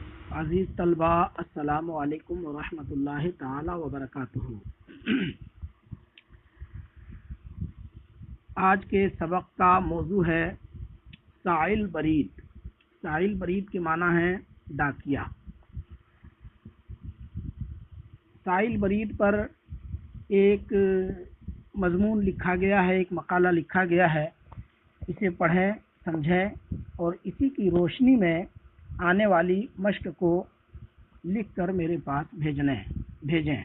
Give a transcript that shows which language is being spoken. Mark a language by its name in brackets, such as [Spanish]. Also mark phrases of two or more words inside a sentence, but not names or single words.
[Urdu] عزیز طلبہ، [Arabic] السلام علیکم ورحمۃ اللہ تعالی وبرکاتہ۔ [Urdu] آج کے سبق کا موضوع ہے سائل برید۔ سائل برید کے معنی ہے ڈاکیا۔ سائل برید پر ایک مضمون لکھا گیا ہے، ایک مقالہ لکھا گیا ہے، اسے پڑھیں، سمجھیں اور اسی کی روشنی میں آنے والی مشق کو لکھ کر میرے پاس بھیجیں۔